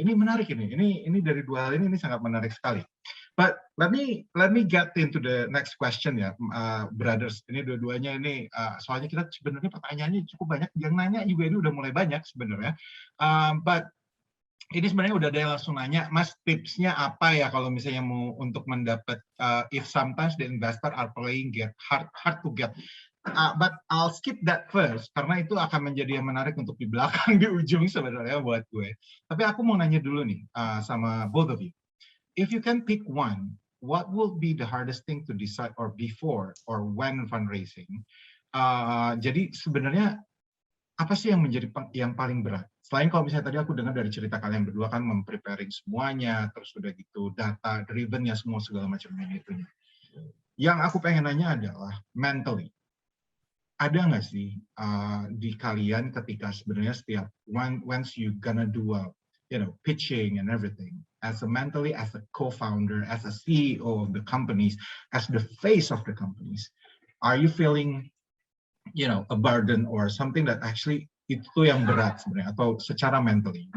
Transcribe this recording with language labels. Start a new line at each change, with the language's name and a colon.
Indonesian: Ini menarik ini dari dua hal ini sangat menarik sekali.
English: But let me get into the next question ya, brothers.
Indonesian: Ini dua-duanya ini soalnya kita sebenarnya pertanyaannya cukup banyak. Yang nanya juga ini udah mulai banyak sebenarnya. But ini sebenarnya udah ada yang langsung nanya, Mas, tipsnya apa ya kalau misalnya mau untuk mendapat
English: if sometimes the investor are playing get hard to get. But I'll skip that first
Indonesian: karena itu akan menjadi yang menarik untuk di belakang di ujung sebenarnya buat gue. Tapi aku mau nanya dulu nih sama
English: both of you. If you can pick one, what will be the hardest thing to decide or before or when fundraising?
Indonesian: Jadi sebenarnya apa sih yang menjadi yang paling berat? Selain kalau misalnya tadi aku dengar dari cerita kalian berdua kan mempreparing semuanya, terus udah gitu data driven ya semua segala macam itunya. Yang aku pengen nanya adalah mentally. Ada nggak sih di kalian ketika sebenarnya setiap
English: once you gonna do pitching and everything, as a mentally, as a co-founder, as a CEO of the companies, as the face of the companies, are you feeling a burden or something that actually
Indonesian: itu yang berat sebenarnya atau secara
English: mentally?